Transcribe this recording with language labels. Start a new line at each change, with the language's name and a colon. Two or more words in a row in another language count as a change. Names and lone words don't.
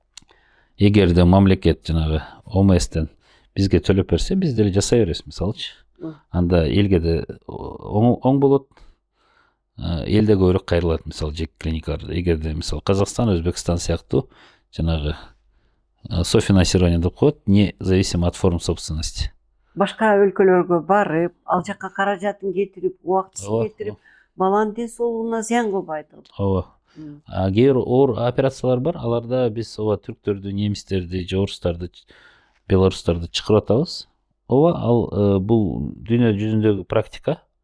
Kyrgyz: Эгерде мамлекет жанагы ОМСтен бизге төлөп берсе, биз деле жасай беребиз, мисалычы. Анда элге де оң болот, элде көбүрөөк кайрылат мисалы жеке клиникалар. Эгерде мисалы Казакстан, Өзбекстан сыяктуу жанагы софинансирование деп коет,
Russian: не зависимо от форм собственности.
Kyrgyz: Башка өлкөлөргө барып, ал жакка каражатын кетирип, убактысын Ооба, кетирип, баланын ден соолугуна зыян кылбайдыр. ооба. Кээ бир оор операциялар бар, аларда биз түрктөрдү, немистерди, же орустарды, белорустарды чакырып атабыз. Ал бул дүйнө жүзүндөгү практика.